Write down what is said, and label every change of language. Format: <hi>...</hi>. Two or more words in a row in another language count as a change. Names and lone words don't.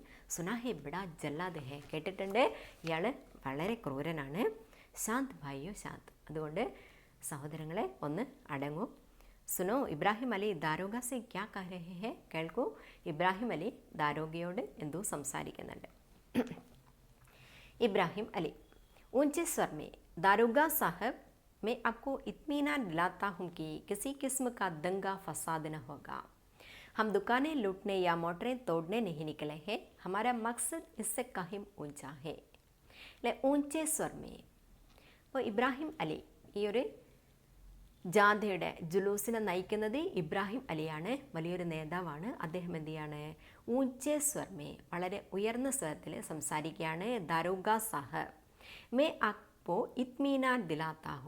<hi>सुना है बड़ा जल्लाद है,</hi> <ml>കേട്ടിട്ടുണ്ട് ഇയാൾ വളരെ ക്രൂരനാണ്.</ml> <hi>शांत भाइयो शांत,</hi> <ml>അതുകൊണ്ട് സഹോദരങ്ങളെ ഒന്ന് അടങ്ങൂ.</ml> <hi>सुनो इब्राहिम अली दारोगा से क्या कह रहे हैं,</hi> <ml>കേൾക്കൂ ഇബ്രാഹിം അലി ദാരോഗയോട് എന്തോ സംസാരിക്കുന്നുണ്ട്.</ml> <hi>ഇബ്രാഹിം അലി ऊंचे स्वर में, दारोगा साहब मैं आपको इत्मीनान दिलाता हूँ कि किसी किस्म का दंगा फसाद न होगा. हम दुकानें लूटने या मोटरें तोड़ने नहीं निकले हैं, हमारा मकसद इससे कहीं ऊंचा है. അല്ലെ, ऊंचे स्वर में.</hi> <ml>അപ്പോൾ ഇബ്രാഹിം അലി ഈ ഒരു ജാഥയുടെ ജുലൂസിനെ നയിക്കുന്നത് ഇബ്രാഹിം അലിയാണ്, വലിയൊരു നേതാവാണ്. അദ്ദേഹം എന്ത് ചെയ്യാണ്,</ml> <hi>ऊंचे स्वर में,</hi> <ml>വളരെ ഉയർന്ന സ്വരത്തിൽ സംസാരിക്കുകയാണ്.</ml> <hi>दारोगा साहब मैं आपको इत्मीनान दिलाता हूँ.</hi>